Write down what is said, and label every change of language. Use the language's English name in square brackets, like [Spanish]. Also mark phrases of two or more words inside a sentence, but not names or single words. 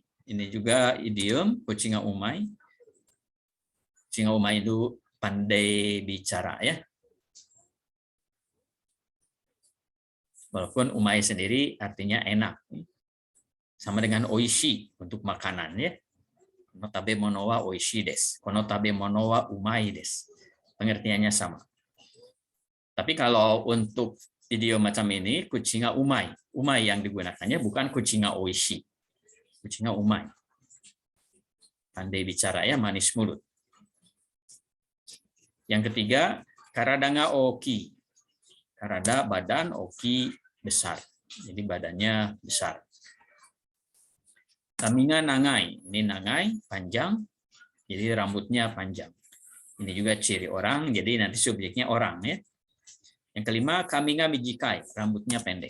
[Indonesian] Ini juga idiom [Japanese] 口が上手い. 口が上手い [Indonesian] itu pandai bicara ya. Walaupun umai sendiri artinya enak. Sama dengan oishi untuk makanan ya. [Japanese] この食べ物はおいしいです。この食べ物はうまいです. [Indonesian] Pengertiannya sama. Tapi kalau untuk idiom macam ini, [Japanese] 口が上手い. [Indonesian] Umai yang digunakannya bukan [Japanese] 口がおいしい. 口が上手い. [Indonesian] Pandai bicara ya, manis mulut. Yang ketiga, [Japanese] 体が大きい. [Indonesian] Karada badan, oki besar. Jadi badannya besar. [Japanese] 髪が長い. [Indonesian] Ini nagai, panjang. Jadi rambutnya panjang. Ini juga ciri orang, jadi nanti subjeknya orang ya. Yang kelima, [Japanese] 髪が短い, [Indonesian] rambutnya pendek.